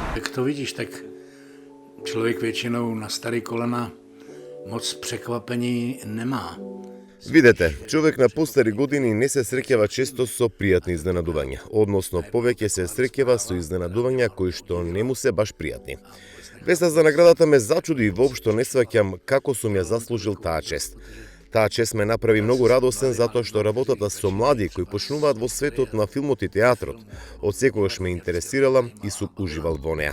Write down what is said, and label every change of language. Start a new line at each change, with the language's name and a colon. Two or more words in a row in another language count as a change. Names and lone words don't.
Czech: to vidíš, tak člověk většinou na starý kolena moc překvapení nemá.
Macedonian: Видете, човек на постари години не се среќава често со пријатни изненадувања, односно повеќе се среќава со изненадувања кои што не му се баш пријатни. Веста за наградата ме зачуди и воопшто не сваќам како сум ја заслужил таа чест. Таа чест ме направи многу радосен затоа што работата со млади кои почнуваат во светот на филмот и театрот, од секогаш ме интересирала и сум уживал во неа.